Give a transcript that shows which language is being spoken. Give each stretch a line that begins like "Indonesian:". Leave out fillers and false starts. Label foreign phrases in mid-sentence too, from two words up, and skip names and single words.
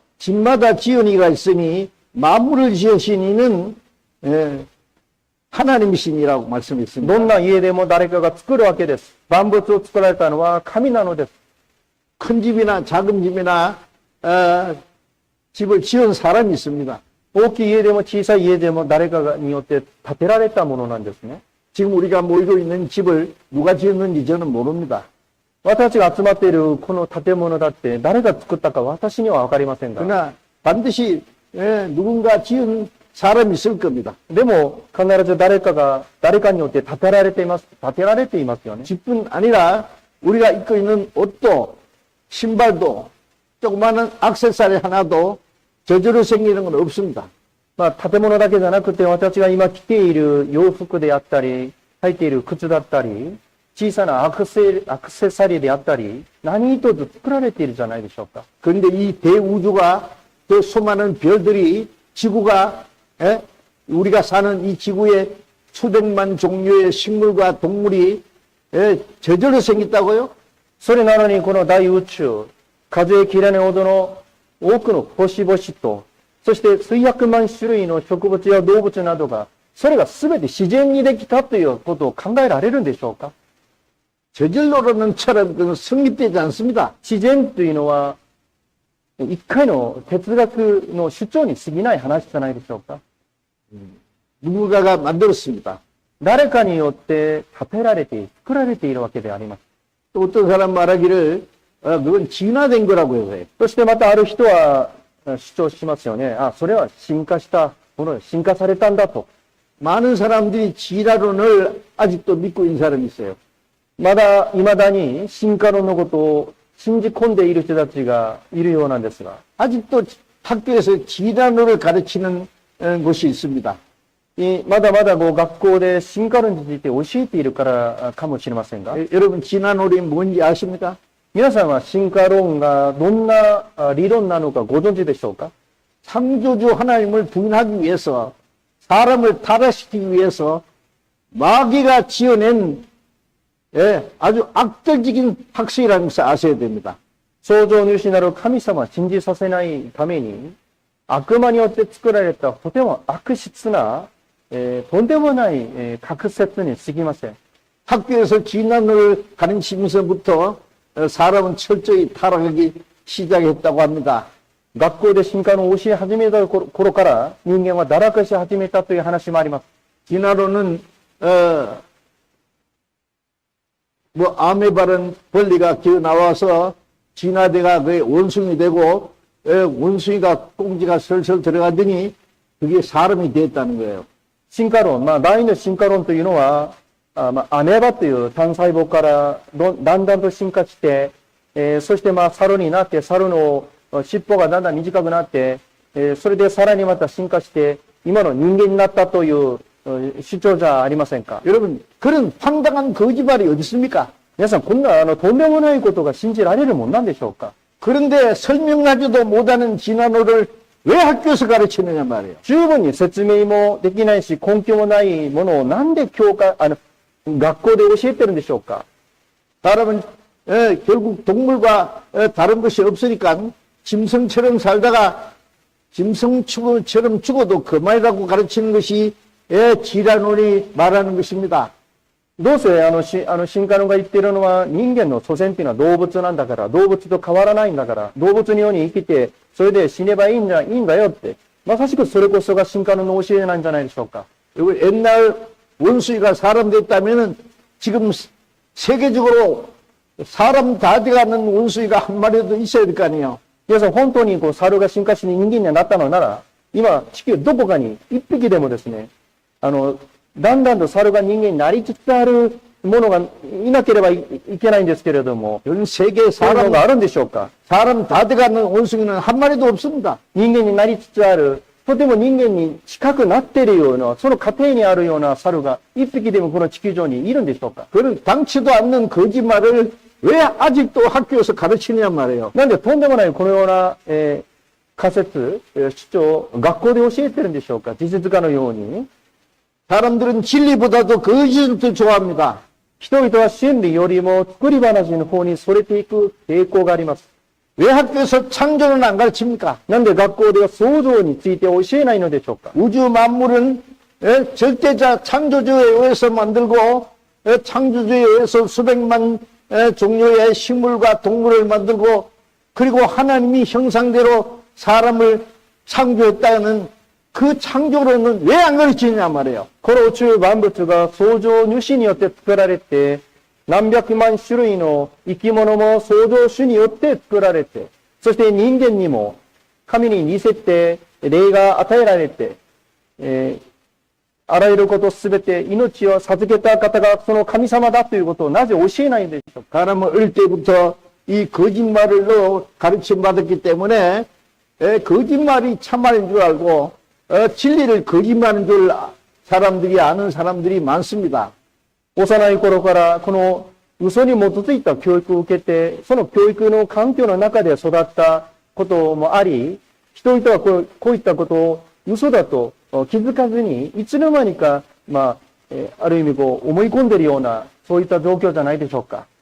Korean: 집마다 지은 이가 있으니 만물을 지으신 이는 하나님이시니라고 말씀했습니다.
Japanese: どんな家でも誰かが作るわけです。万物を作られたのは神なのです。
Korean: 큰 집이나 작은 집이나 집을 지은 사람이 있습니다.
Japanese: 大きい家でも小さい家でも誰かによって建てられたものなんですね。
Korean: 지금 우리가 모이고 있는 집을 누가 지었는지 저는 모릅니다.
Japanese: 私たちが集まっているこの建物だって誰が作ったか私にはわかりませんが。
Korean: 그러나 반드시 누군가 지은 사람이 있을 겁니다.
Japanese: でも必ず誰かによって建てられていますよね。
Korean: 집뿐 아니라 우리가 입고 있는 옷도 신발도 조그마한 액세서리 하나도 저절로 생기는 건 없습니다.
Japanese: まあ建物だけじゃなくて私たちが今着ている洋服であったり、履いている靴だったり、小さなアクセサリーであったり、何一つ作られているじゃないでしょうか。
Korean: 그런데 이 대우주가 또 수많은 별들이 지구가 우리가 사는 이 지구에 수백만 종류의 식물과 동물이 저절로 생겼다고요?
Japanese: それなのにこの大宇宙、数えきれないほどの多くの星々と、そして数百万種類の植物や動物などが、それが全て自然にできたということを考えられるんでしょうか。
Korean: 저절로라는 철은 그건 성립되지 않습니다.
Japanese: 自然というのは、一回の哲学の主張に過ぎない話じゃないでしょうか。
Korean: 누군가가 만들었습니다.
Japanese: 誰かによって建てられて、作られているわけであります。
Korean: 또 어떤 사람 말하기를 그건 진화된 거라고 해요.
Japanese: そしてまたある人は主張しますよね。あ、それは進化したもの、進化されたんだと。
Korean: 많은 사람들이 진화론을 아직도 믿고 있는 사람이 있어요.
Japanese: 未だに進化論のことを信じ込んでいる人たちがいるようなんですが、
Korean: 아직도 학교에서 진화론을 가르치는 곳이 있습니다.
Japanese: まだまだ学校で進化論について教えているからかもしれませんが、
Korean: 여러분 진화론이 뭔지 아십니까?
Japanese: 皆さんは進化論がどんな理論なのかご存知でしょうか？
Korean: 창조주 하나님을 부인하기 위해서 사람을 타락시키기 위해서 마귀가 지어낸 아주 악덕적인 학설이라는 것을 아셔야 됩니다.
Japanese: 創造主なる神様を信じさせないために悪魔によって作られたとても悪質な、とんでもない、学説に過ぎません。
Korean: 학교에서 진화론을 가르치면서부터 사람은 철저히 타락하기 시작했다고 합니다.
Japanese: 学校で進化の教え始めた頃から人間は堕落し始めたという話もあります。
Korean: 진화론은 아메바른 벌레가 기어 나와서 진화대가 그의 원숭이 되고 원숭이가 꽁지가 설설 들어가더니 그게 사람이 됐다는 거예요.
Japanese: 進化論、第二の進化論というのは、アメーバという単細胞からだんだんと進化して、そして猿になって、猿の尻尾がだんだん短くなって、それでさらにまた進化して、今の人間になったという主張じゃありませんか。
Korean: 여러분, 그런 황당한 거짓말이 어디 있습니까?
Japanese: 皆さん、こんなとんでもないことが信じられるもんなんでしょうか。
Korean: 그런데 설명하지도 못하는 진화론을 왜 학교에서 가르치느냐 말이에요.
Japanese: 十分に説明もできないし、根拠もないものをなんで学校で教えてるんでしょうか。
Korean: 사람은 결국 동물과 다른 것이 없으니까 짐승처럼 살다가 짐승처럼 죽어도 그만이라고 가르치는 것이 진화론이 말하는 것입니다.
Japanese: どうせ進化論が言っているのは人間の祖先っていうのは動物なんだから、動物と変わらないんだから、動物のように生きて、それで死ねばいいんだよって、まさしくそれこそが進化論の教えなんじゃないでしょうか。
Korean: 옛날 원숭이가 사람 됐다면은 지금 세계적으로 사람 다 돼가는 원숭이가 한 마리도 있어야 될 거 아니에요.
Japanese: 皆さん、本当に猿が進化して人間になったのなら、今、地球どこかに一匹でもですね、だんだんと猿が人間になりつつあるものがいなければいけないんですけれども、
Korean: 전 세계
Japanese: そういうの
Korean: 사람,
Japanese: があるんでしょうか。
Korean: 사람 다 돼가는 원숭이는 한 마리도 없습니다.
Japanese: 人間になりつつある、とても人間に近くなっているような、その過程にあるような猿が一匹でもこの地球上にいるんでしょうか。
Korean: 그런 당치도 않는 거짓말을 왜 아직도 학교에서 가르치냐 말이에요.
Japanese: なんでとんでもないこのような、仮説、主張、学校で教えてるんでしょうか。事実家のように。
Korean: 사람들은 진리보다도 거짓을 더 좋아합니다.
Japanese: 人々は真理よりも作り話の方にそれていく傾向があります。
Korean: 왜 학교에서 창조는 안 가르칩니까?
Japanese: なんで学校では創造について教えないのでしょうか。
Korean: 우주 만물은 절대자 창조주에 의해서 만들고 창조주에 의해서 수백만 종류의 식물과 동물을 만들고 그리고 하나님이 형상대로 사람을 창조했다는 그 창조론은 왜 안 가르치냐 말이에요.
Japanese: この宇宙万物が創造主によって作られて、何百万種類の生き物も創造主によって作られて、そして人間にも神に似せて霊が与えられて、あらゆることすべて命を授けた方がその神様だということをなぜ教えないんでしょうか。
Korean: 사람은 어릴 때부터 이 거짓말로 가르침 받았기 때문에 거짓말이 참말인 줄 알고 진리를 거짓말인 줄 사람들이 아는 사람들이 많습니다.
Japanese: 幼い頃からこの嘘に基づいた教育を受けて、その教育の環境の中で育ったこともあり、人々はこういったことを嘘だと気づかずに、いつの間にか、ある意味思い込んでいるような、そういった状況じゃないでしょうか。